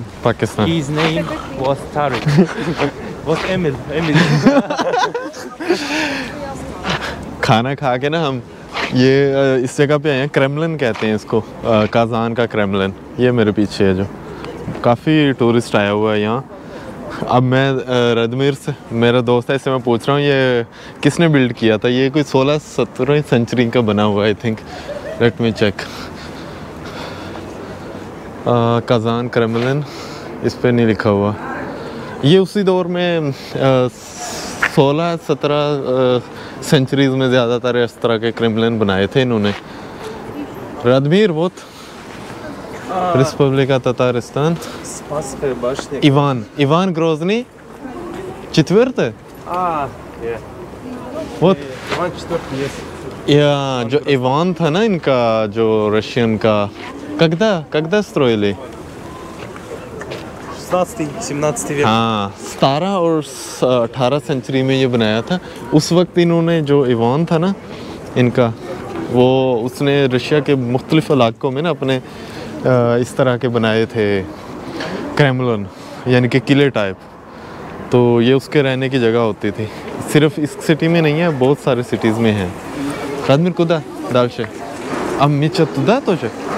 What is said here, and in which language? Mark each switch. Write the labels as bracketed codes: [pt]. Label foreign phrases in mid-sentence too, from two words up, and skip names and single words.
[hi] पाकिस्तान। [en] His name was Tariq. was Emil. [hi] खाना खा के ना हम ये इस जगह पे आए हैं, क्रेमलिन कहते हैं इसको, कज़ान का क्रेमलिन। ये मेरे पीछे है, जो काफ़ी टूरिस्ट आया हुआ है यहाँ। अब मैं रदमीर से, मेरा दोस्त है, इससे मैं पूछ रहा हूँ ये किसने बिल्ड किया था। ये कोई 16-17वीं सेंचुरी का बना हुआ है, [en] I think. Let me check. [hi] कज़ान क्रेमलिन, इस पे नहीं लिखा हुआ। ये उसी दौर में 16-17 सेंचुरीज़ में ज़्यादातर इस तरह के क्रेमलिन बनाए थे इन्होंने। [ru] रदमीर बहुत Республика Татарстан. Spasskaya башня. Иван Грозный. Четвертый? [en] Yeah. [ru] Вот. Иван IV есть. [hi] या जो ईवान था ना इनका, जो रशियन का, [ru] когда строили? 16-17 век. [hi] हाँ, 17 और 18 सेंचुरी में ये बनाया था। उस वक्त इन्होंने, जो ईवान था ना इनका, वो उसने रशिया के मुख्तलिफ इलाकों में ना अपने इस तरह के बनाए थे क्रेमलिन, यानी कि किले टाइप। तो ये उसके रहने की जगह होती थी। सिर्फ इस सिटी में नहीं है, बहुत सारे सिटीज़ में है। [ru] Radmir, куда дальше? А мы что, туда тоже?